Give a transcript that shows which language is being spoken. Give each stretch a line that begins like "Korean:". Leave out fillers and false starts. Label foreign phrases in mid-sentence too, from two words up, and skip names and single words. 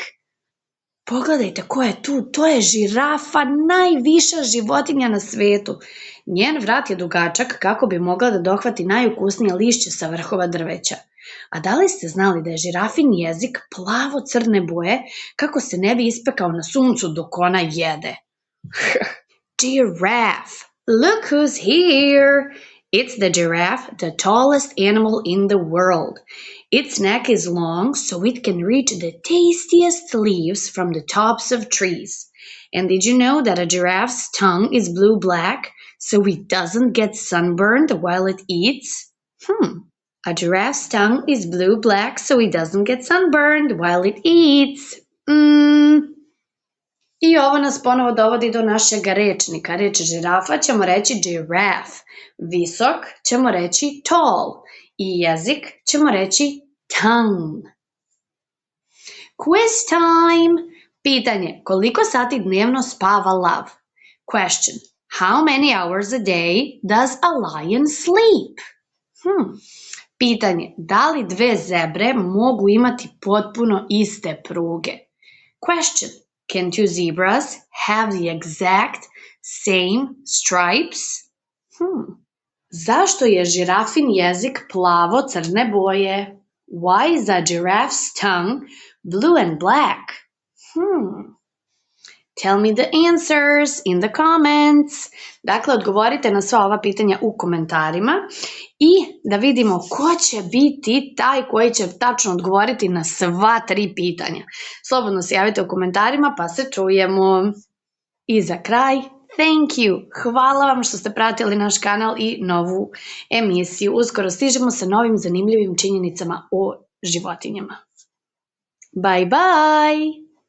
Serbian: Pogledajte ko je tu, to je žirafa, najviša životinja na svetu. Njen vrat je dugačak kako bi mogla da dohvati najukusnije lišće sa vrhova drveća. A da li ste znali da je žirafin jezik plavo-crne boje kako se ne bi ispekao na suncu dok ona jede?
English: Giraffe. Look who's here. It's the giraffe, the tallest animal in the world. Its neck is long so it can reach the tastiest leaves from the tops of trees. And did you know that a giraffe's tongue is blue-black so it doesn't get sunburned while it eats? A giraffe's tongue is blue-black so it doesn't get sunburned while it eats.
Serbian: I ovo nas ponovo dovodi do našeg rečnika. Reč žirafa ćemo reći giraffe. Visok ćemo reći tall. I jezik ćemo reći tongue.
English: Quiz time!
Serbian: Pitanje. Koliko sati dnevno spava lav?
English: Question. How many hours a day does a lion sleep?
Serbian: Pitanje. Da li dve zebre mogu imati potpuno iste pruge?
English: Question. Can two zebras have the exact same stripes?
Serbian: Zašto je žirafin jezik plavo-crne boje?
English: Why is a giraffe's tongue blue and black? Tell me the answers in the comments.
Serbian: Dakle, odgovorite na sva ova pitanja u komentarima i da vidimo ko će biti taj koji će tačno odgovoriti na sva 3 pitanja. Slobodno se javite u komentarima pa se čujemo. I za kraj,
English: thank you.
Serbian: Hvala vam što ste pratili naš kanal i novu emisiju. Uskoro stižemo sa novim zanimljivim činjenicama o životinjama.
English: Bye bye!